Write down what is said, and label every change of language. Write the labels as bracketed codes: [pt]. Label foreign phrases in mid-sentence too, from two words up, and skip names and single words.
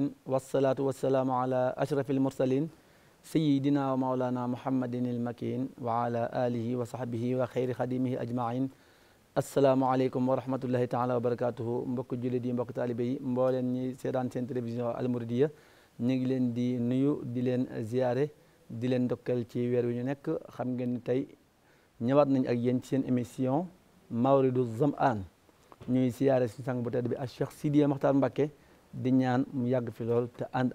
[ar] والصلاة والسلام على أشرف المرسلين سيدنا ومولانا محمد المكين وعلى آله وصحبه وخير خديمه أجمعين السلام عليكم ورحمة الله تعالى وبركاته [wo] mbokk jullit yi mbokk taalibe yi mbooleen ñi seetaan seen télévision Al Mouridiyyah ñu ngi leen di nuyu di leen ziyaare di leen ndokkeel ci weer wi ñu nekk xam ngeen ni tey ñëwaat nañ ak yéen ci seen émission Mawridu Zam'an ñuy siyaare suñu sang bu tedd bi ak Cheikh Sidy Mokhtar Mbacké di ñaan mu yàgg fi lool te ànd